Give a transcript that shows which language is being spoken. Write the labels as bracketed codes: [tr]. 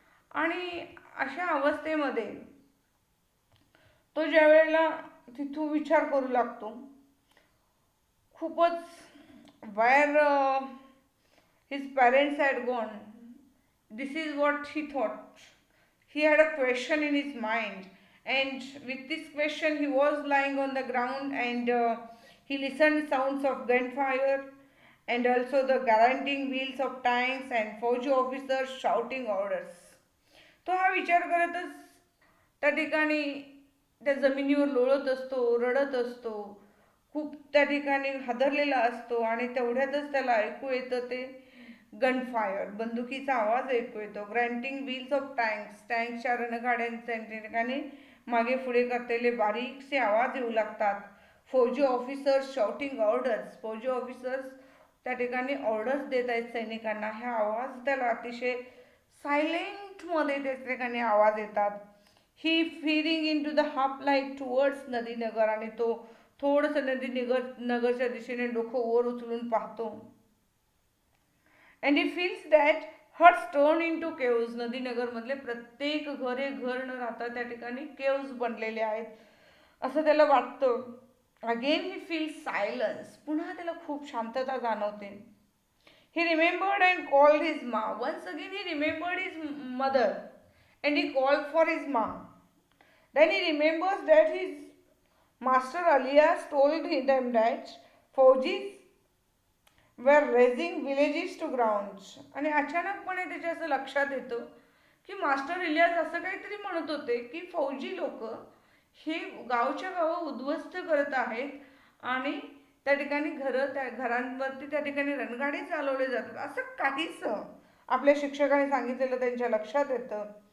[mr] आणि अशा अवस्थेमध्ये तो ज्या वेळेला तिथून विचार करू लागतो, खूपच [en] where his parents had gone. This is what he thought. He had a question in his mind, and with this question, he was lying on the ground, and he listened sounds of gunfire and also the guaranteeing wheels of tanks and Fauji officers shouting orders. [mr] तो हा विचार करतच त्या ठिकाणी त्या जमिनीवर लोळत असतो, रडत असतो, खूप त्या ठिकाणी हादरलेला असतो, आणि तेवढ्यातच त्याला ऐकू येतं ते गनफायर, बंदुकीचा आवाज ऐकू येतो. [en] grinding wheels of टँक्सच्या [mr] रणगाड्यांच्या ठिकाणी मागे पुढे करतेले बारीकसे आवाज येऊ लागतात. [en] फौजी officers shouting orders, [mr] फौजी ऑफिसर्स त्या ठिकाणी ऑर्डर्स देत आहेत सैनिकांना. हा आवाज त्याला अतिशय सायलेंटमध्ये त्या ठिकाणी आवाज येतात. [en] he firing into the half light towards Nadinagar, [mr] आणि तो थोडंसं नगरच्या दिशेने डोकं वर उचलून पाहतो. [en] And he feels that huts turn into caves. [mr] नदीनगरमधले प्रत्येक घर न राहता त्या ठिकाणी केव्ज बनलेले आहेत असं त्याला वाटतं. [en] Again he feels silence. [mr] पुन्हा त्याला खूप शांतता जाणवते. [en] He remembered and called his ma. Once again he remembered his mother and he called for his ma. Then he remembers that his master Alias told them that Faujis were razing villages to grounds. [mr] आणि अचानकपणे त्याच्या असं लक्षात येतं की master Ilyas असं काहीतरी म्हणत होते की फौजी लोक हे गावच्या गावं उद्ध्वस्त करत आहेत आणि त्या ठिकाणी त्या घरांवरती त्या ठिकाणी रणगाडी चालवले जातात, असं काहीच आपल्या शिक्षकांनी सांगितलेलं त्यांच्या लक्षात येतं.